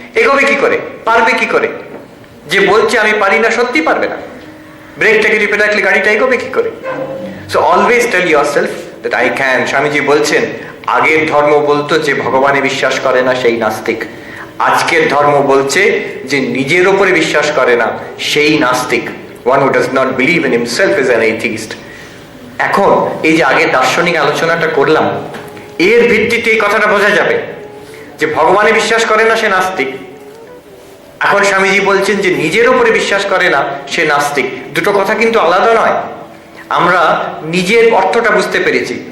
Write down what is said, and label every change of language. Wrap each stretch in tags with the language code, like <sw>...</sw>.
<bn>এগোবে কি করে, পারবে কি করে? যে বলছে আমি পারি না, সত্যি পারবে না। ব্রেকটাকে টিপে রাখলে গাড়িটা এগোবে কি করে?</bn> <en>So always tell yourself that I can.</en> <bn>Swamiji বলছেন, আগের ধর্ম বলতো যে ভগবানে বিশ্বাস করে না সেই নাস্তিক। আজকের ধর্ম বলছে যে নিজের উপরে বিশ্বাস করে না সেই নাস্তিক।</bn> <en>One who does not believe in himself is an atheist.</en> <bn>এখন এই যে আগে দার্শনিক আলোচনাটা করলাম, এর ভিত্তিতে এই কথাটা বোঝা যাবে যে ভগবানে বিশ্বাস করে না সে নাস্তিক। এখন স্বামীজি বলছেন যে নিজের উপরে বিশ্বাস করে না সে নাস্তিক। দুটো কথা কিন্তু আলাদা নয়। আমরা নিজের অর্থটা বুঝতে পেরেছি।</bn>